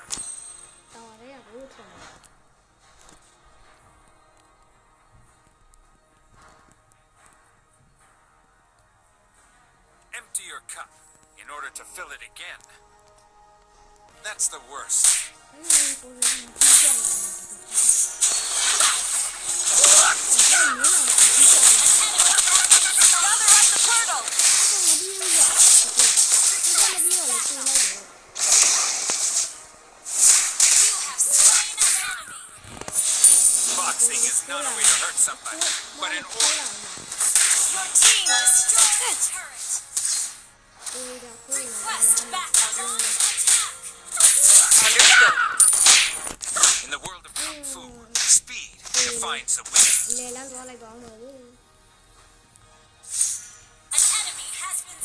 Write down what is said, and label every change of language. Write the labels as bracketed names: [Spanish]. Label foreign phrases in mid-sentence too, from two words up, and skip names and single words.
[Burmese] တော်ရဲဘူးထင် [English] Empty your cup in order to fill it again. That's the worst. [Burmese] ကိုလည်းကြည့်ကြတယ် [English] Gather at the turtle. You have slain an enemy. Boxing is not a way to hurt somebody, but in order. Your team destroyed the turret. Request backup. Attack. Understood. In the world of kung fu, speed defines the winner. [Burmese] လေလန်းသွားလိုက်ပါဦးလေ [English] An enemy has